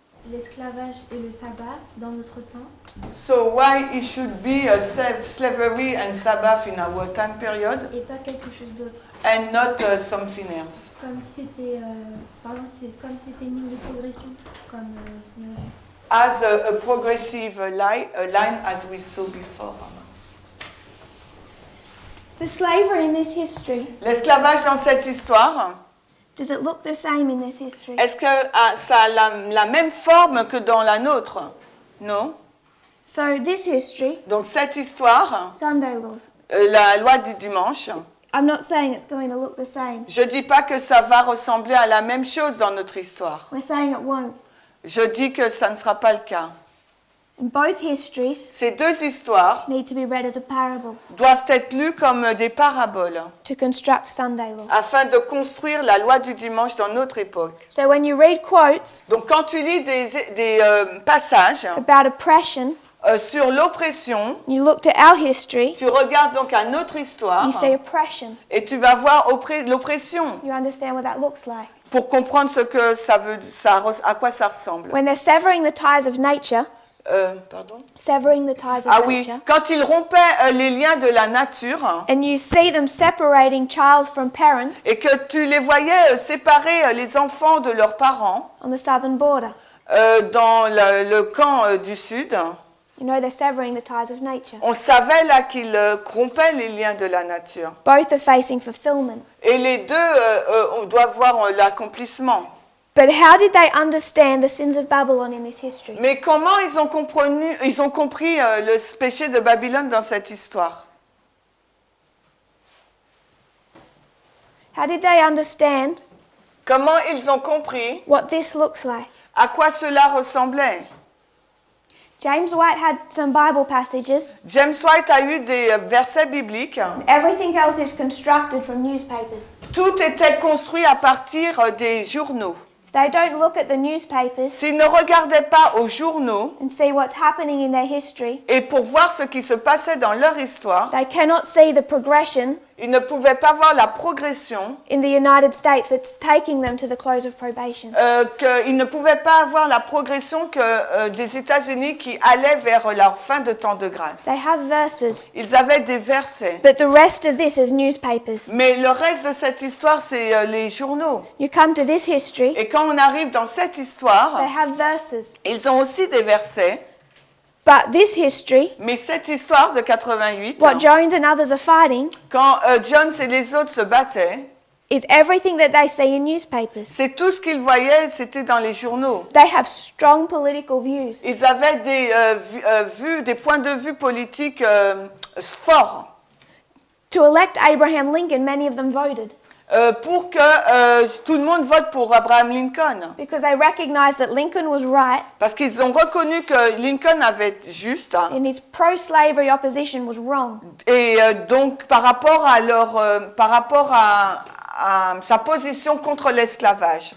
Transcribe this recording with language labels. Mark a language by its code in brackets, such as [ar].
[fr] l'esclavage et le sabbat dans notre temps. [en] So why it should be a slavery and Sabbath in our time period [fr] Et pas quelque chose d'autre. [en] and not something else? [fr] Comme si c'était, par exemple, comme si c'était une ligne de progression, comme [en] As a progressive line as we saw before. The slavery in this history, [fr] L'esclavage dans cette histoire, [en] does it look the same in this history? [fr] est-ce que ça a la même forme que dans la nôtre? Non. [en] So this history, [fr] Donc cette histoire, [en] Sunday laws, [fr] la loi du dimanche, [en] I'm not saying it's going to look the same. [fr] je dis pas que ça va ressembler à la même chose dans notre histoire. [en] We're saying it won't. [fr] Je dis que ça ne sera pas le cas. [en] And both histories [fr] Ces deux histoires [en] need to be read as a parable [fr] doivent être lues comme des paraboles [en] to construct Sunday law. [fr] afin de construire la loi du dimanche dans notre époque. [en] So when you read quotes [fr] Donc quand tu lis des passages [en] about oppression, [fr] sur l'oppression, [en] you look to our history, [fr] tu regardes donc à notre histoire [en] you say oppression. [fr] et tu vas voir l'oppression [en] You understand what that looks like. [fr] pour comprendre ce que à quoi ça ressemble. [en] When they're severing the ties of nature, [fr] Pardon? [en] severing the ties of [fr] Ah oui, [en] nature, [fr] quand ils rompaient les liens de la nature [en] and you see them separating child from parent [fr] et que tu les voyais séparer les enfants de leurs parents [en] on the southern border, [fr] dans le camp du sud, [en] you know they're severing the ties of nature. [fr] on savait là qu'ils rompaient les liens de la nature. [en] Both are facing fulfillment. [fr] Et les deux on doit voir l'accomplissement. [en] But how did they understand the sins of Babylon in this history? [fr] Mais comment ils ont compris le péché de Babylone dans cette histoire? [en] How did they understand [fr] Comment ils ont compris [en] what this looks like? [fr] à quoi cela ressemblait? [en] James White had some Bible passages. [fr] James White a eu des versets bibliques. [en] Everything else is constructed from newspapers. [fr] Tout était construit à partir des journaux. [en] If they don't look at the newspapers [fr] S'ils ne regardaient pas aux journaux [en] and see what's happening in their history, [fr] et pour voir ce qui se passait dans leur histoire, [en] they cannot see the progression [fr] Ils ne pouvaient pas voir la progression, [en] in the United States that's taking them to the close of probation. [fr] qu'ils ne pouvaient pas avoir la progression que des États-Unis qui allaient vers leur fin de temps de grâce. [en] They have verses, [fr] Ils avaient des versets. [en] but the rest of this is newspapers. [fr] Mais le reste de cette histoire, c'est les journaux. [en] You come to this history, [fr] Et quand on arrive dans cette histoire, [en] they have verses. [fr] ils ont aussi des versets. [en] But this history, [fr] Mais cette histoire de 88, [en] what Jones and others are fighting, [fr] quand Jones et les autres se battaient, [en] is everything that they see in newspapers. [fr] c'est tout ce qu'ils voyaient, c'était dans les journaux. [en] They have strong political views. [fr] Ils avaient des points de vue politiques forts. [en] To elect Abraham Lincoln, many of them voted [fr] Pour que tout le monde vote pour Abraham Lincoln. [en] because they recognized that Lincoln was right [fr] Parce qu'ils ont reconnu que Lincoln avait été juste. [en] and his pro-slavery opposition was wrong. [fr] Et donc, par rapport à sa position contre l'esclavage.